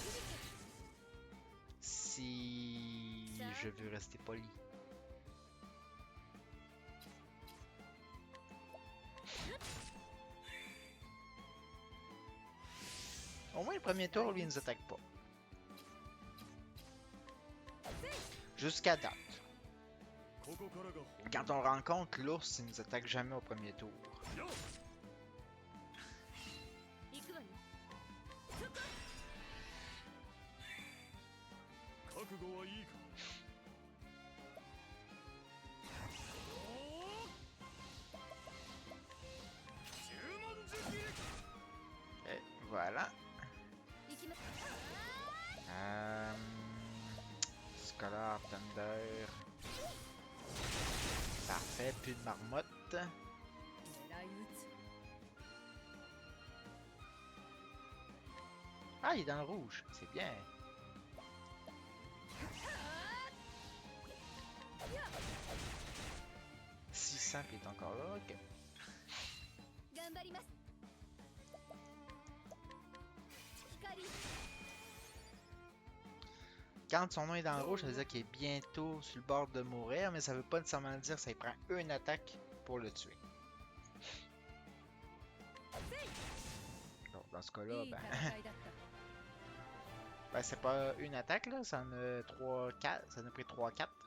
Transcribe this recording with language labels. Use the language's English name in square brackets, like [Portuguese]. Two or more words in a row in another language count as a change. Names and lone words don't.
[French] Si je veux rester poli. Au moins le premier tour, lui, il nous attaque pas. Jusqu'à date. [Japanese] ここからが本 [French] Quand on rencontre l'ours, il nous attaque jamais au premier tour. [Japanese] よっ行くわよ。覚悟はいいか。十文字切り [French] Et voilà. [Japanese] 行きます。 [French] Scholar Thunder. Parfait, plus de marmotte. [Japanese] 狙い撃つ。 [French] Ah, il est dans le rouge, c'est bien. « 600 puis il est encore là, ok. [Japanese] 頑張ります。光。 [French] Quand son nom est dans le rouge, ça veut dire qu'il est bientôt sur le bord de mourir, mais ça veut pas nécessairement dire que ça lui prend une attaque pour le tuer. Donc, dans ce cas-là, [Japanese] いい [French] ben, [Japanese] 戦いだった。 [French] ben, c'est pas une attaque, là, ça en a 3, 4, ça en a pris 3, 4.